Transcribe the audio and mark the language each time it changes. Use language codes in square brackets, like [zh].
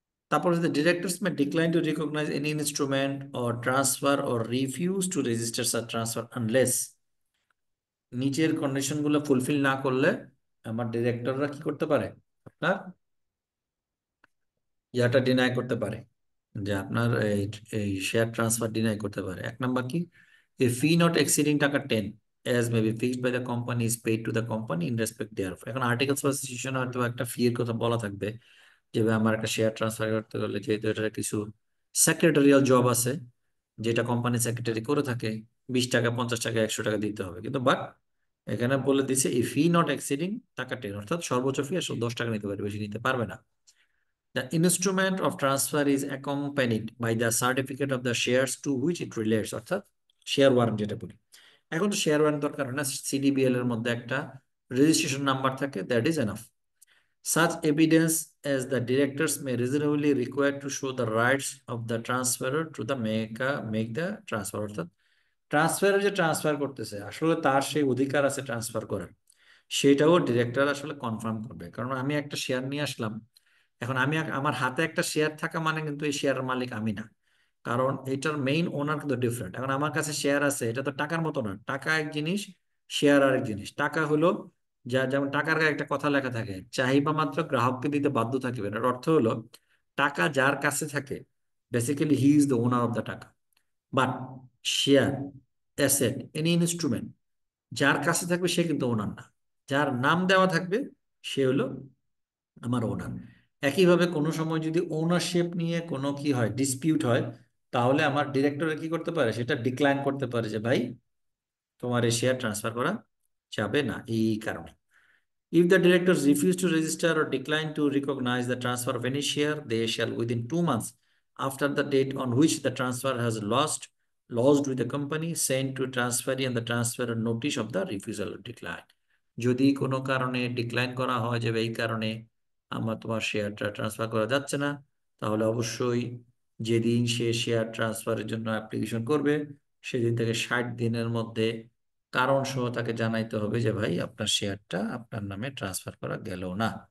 [bn] তারপর [en] the directors may decline to recognize any instrument or transfer or refuse to register such transfer unless, [bn] নিচের condition গুলো fulfil না করলে আমার ডিরেক্টররা কি করতে পারে, আপনার ইয়াটা ডিনাই করতে পারে, যে আপনার এই এই শেয়ার ট্রান্সফার ডিনাই করতে পারে। এক নাম্বার কি, [en] A fee not exceeding taka 10 as may be fixed by the company is paid to the company in respect thereof। [bn] এখন আর্টিকেলস অফ অ্যাসোসিয়েশন হয়তো একটা ফি এর কথা বলা থাকবে, যে ভাই আমার একটা শেয়ার ট্রান্সফার করতে গেলে যেহেতু এটার কিছু সেক্রেটারিয়াল জব আছে যেটা কোম্পানি সেক্রেটারি করে থাকে, 20 টাকা, 50 টাকা, 100 টাকা দিতে হবে, কিন্তু বাট এখানে বলে দিছে এই ফি নট এক্সিডিং টাকা 10, অর্থাৎ সর্বোচ্চ ফি আসলে 10 টাকা নিতে পারে, বেশি নিতে পারবে না। [en] The instrument of transfer is accompanied by the certificate of the shares to which it relates, [bn] অর্থাৎ শেয়ার ওয়ারেন্ট যেটা বলি। এখন তো শেয়ার ওয়ারেন্ট দরকার হয় না, সিডিবিএল এর মধ্যে একটা রেজিস্ট্রেশন নাম্বার থাকে, [en] That is enough. Such evidence as the directors may reasonably require to show the rights of the transferor to the make the transfer, [bn] অর্থাৎ ট্রান্সফারের যে ট্রান্সফার করতেছে আসলে তার সেই অধিকার আছে ট্রান্সফার করার, সেটাও ডিরেক্টর আসলে কনফার্ম করবে। কারণ আমি একটা শেয়ার নিয়ে আসলাম, এখন আমি আমার হাতে একটা শেয়ার থাকা মানে কিন্তু এই শেয়ারের মালিক আমি না, কারণ এটার মেইন ওনার কিন্তু ডিফারেন্ট। এখন আমার কাছে শেয়ার আছে, এটা তো টাকার মতো না, টাকা এক জিনিস, শেয়ার আরেক জিনিস। টাকা হলো যা, যেমন টাকার গায়ে একটা কথা লেখা থাকে, চাহিদা মাত্র গ্রাহককে দিতে বাধ্য থাকিবেন, এর অর্থ হলো টাকা যার কাছে থাকে basically [en] He is the owner of the taka. [bn] But share, asset, any instrument যার কাছে থাকবে সে কিন্তু ওনার না, যার নাম দেওয়া থাকবে সে হলো আমার ওনার। একইভাবে কোনো সময় যদি ওনারশিপ নিয়ে কোনো কি হয়, ডিসপিউট হয়, তাহলে আমার ডিরেক্টরে কি করতে পারে, সেটা ডিক্লাইন করতে পারে যে ভাই তোমার এই শেয়ার ট্রান্সফার করা যাবে না এই কারণে। [en] If the directors refuse to register or decline to recognize the transfer of any share, they shall within 2 months after the date on which the transfer has lodged with the company, send to transferee and the transferor notice of the refusal or decline. [bn] যদি কোনো কারণে decline করা হয় যে এই কারণে আমার তোমার শেয়ারটা ট্রান্সফার করা যাচ্ছে না, তাহলে অবশ্যই যেদিন সে শেয়ার ট্রান্সফারের জন্য অ্যাপ্লিকেশন করবে সেদিন থেকে 60 দিনের মধ্যে কারণ সহ তাকে জানাইতে হবে যে ভাই আপনার শেয়ারটা আপনার নামে ট্রান্সফার করা গেল না।